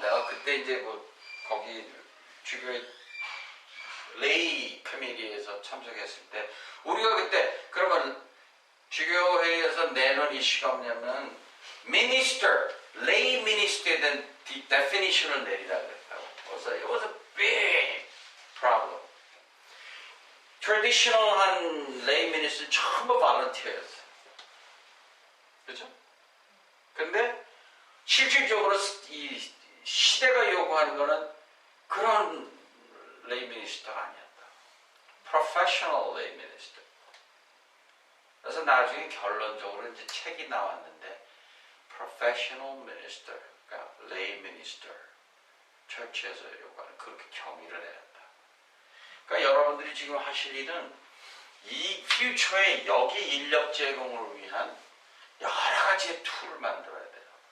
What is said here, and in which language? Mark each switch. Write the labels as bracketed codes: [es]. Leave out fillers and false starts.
[ko] 내가 그때 이제 거기 주교회 레이 커미티에서 참석했을 때 우리가 그때 그러면 주교회에서 내놓은 이슈가 뭐냐면 minister, lay minister에 대한 definition을 내리라 그랬다고. 그래서 [en] it was a big problem. traditional한 lay minister [ko] 전부 [en] volunteer였어요. [ko] 그렇죠? 근데 실질적으로 이 시대가 요구하는 거는 그런 lay minister가 아니었다. [en] professional lay minister. [ko] 그래서 나중에 결론적으로 이제 책이 나왔는데 professional minister, 그러니까 lay minister, 철치에서 요구하는 그렇게 경위를 내렸다. 그러니까 여러분들이 지금 하실 일은 이 퓨처에 여기 인력 제공을 위한 여러 가지의 툴을 만들어야 돼요.